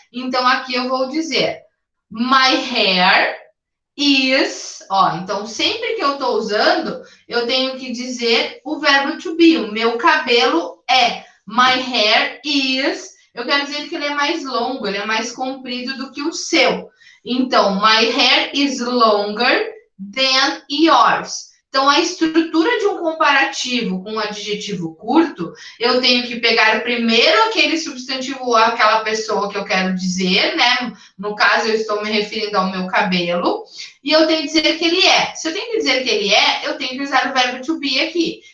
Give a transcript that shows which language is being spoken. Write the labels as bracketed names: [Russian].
[Portuguese] Então, aqui eu vou dizer [English] my hair is, [Portuguese] então sempre que eu estou usando, eu tenho que dizer o verbo to be. O meu cabelo é. [English] My hair is, [Portuguese] eu quero dizer que ele é mais longo, ele é mais comprido do que o seu. Então, [English] my hair is longer than yours. [Portuguese] Então, a estrutura de um comparativo com um adjetivo curto, eu tenho que pegar primeiro aquele substantivo, aquela pessoa que eu quero dizer, né? No caso, eu estou me referindo ao meu cabelo, e eu tenho que dizer que ele é. Se eu tenho que dizer que ele é, eu tenho que usar o verbo to be aqui.